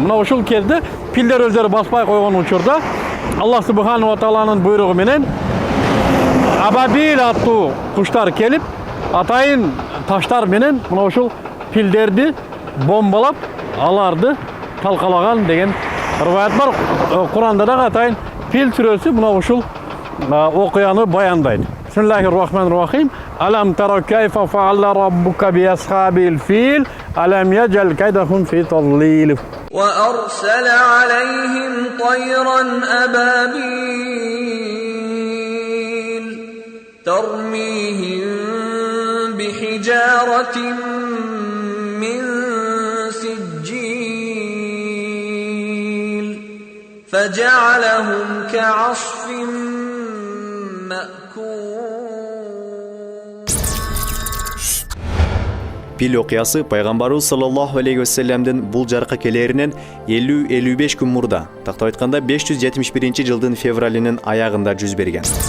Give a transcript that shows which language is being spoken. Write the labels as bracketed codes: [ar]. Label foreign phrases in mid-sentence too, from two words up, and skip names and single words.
[ky] Мына ушул кезде пилдер өздөрү баспай койгон учурда Аллах [ar] سبحانه وتعالى [ky] буйругу менен Абабил аттуу куштар келип, атайын таштар менен мына ушул пилдерди бомбалап, аларды талкалаган деген риваят бар. Куранда да атайын пил сүрөсү мына ушул окуяны баяндайт. [ar] بسم الله الرحمن الرحيم. ألم تر كيف فعل ربك بأصحاب الفيل ألم يجعل كيدهم في تضليل. وأرسل عليهم طيرا أبابيل ترميهم بحجارة من سجيل فجعلهم كعصف مأكول. [ky] Пил окуясы пайгамбарыбыз [ar] صلى الله عليه وسلم [ky] бул жарыкка келеринен 50-55 күн мурда, тактап айтканда 571 жылдын февралинин аягында жүз берген.